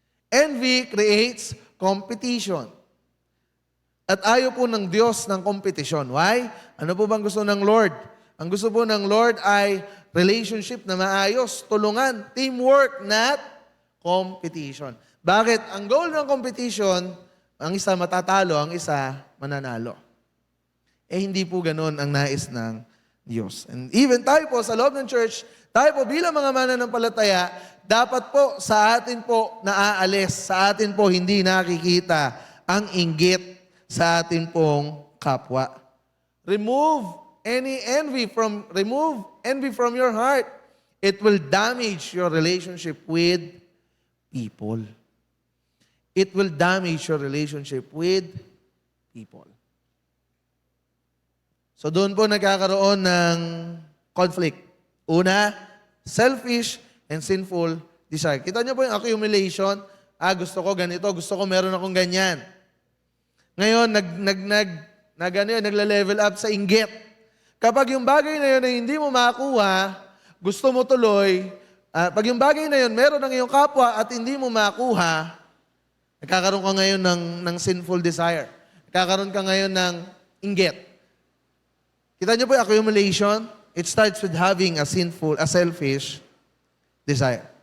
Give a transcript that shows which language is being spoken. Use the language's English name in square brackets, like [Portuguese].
[English] Envy creates competition. [Filipino] At ayaw po ng Diyos ng competition. [English] Why? [Filipino] Ano po bang gusto ng Lord? Ang gusto po ng Lord ay relationship na maayos, tulungan, teamwork, not competition. Bakit? Ang goal ng competition, ang isa matatalo, ang isa mananalo. Hindi po ganun ang nais ng Diyos. [English] And even [Filipino] tayo po sa loob ng church, tayo po bilang mga mananampalataya, dapat po sa atin po naaalis, sa atin po hindi nakikita ang inggit sa atin pong kapwa. [English] Remove envy from your heart. It will damage your relationship with people. It will damage your relationship with people. [Filipino] So doon po nagkakaroon ng conflict. Una, [English] selfish and sinful desire. [Filipino] Kita niyo po yung accumulation. Gusto ko ganito, gusto ko meron akong ganyan. Ngayon, nagla-level up sa inggit. Kapag yung bagay na yun ay hindi mo makakuha, gusto mo tuloy, pag yung bagay na yun meron ng iyong kapwa at hindi mo makuha, nagkakaroon ka ngayon ng sinful desire. Nagkakaroon ka ngayon ng inggit. Kita niyo po yung accumulation? [English] It starts with having a selfish desire.